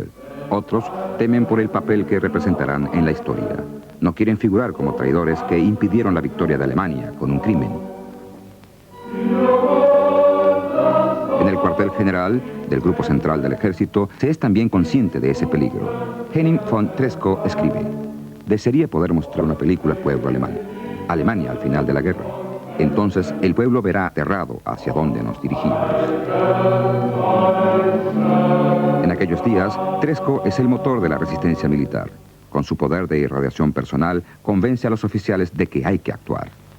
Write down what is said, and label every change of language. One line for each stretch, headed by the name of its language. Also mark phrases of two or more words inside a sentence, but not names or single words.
Spanish: Otros temen por el papel que representarán en la historia. No quieren figurar como traidores que impidieron la victoria de Alemania con un crimen. En el cuartel general del Grupo Central del Ejército se es también consciente de ese peligro. Henning von Treschow escribe: desearía poder mostrar una película al pueblo alemán. Alemania al final de la guerra. Entonces el pueblo verá aterrado hacia dónde nos dirigimos. En aquellos días, Treschow es el motor de la resistencia militar. Con su poder de irradiación personal, convence a los oficiales de que hay que actuar.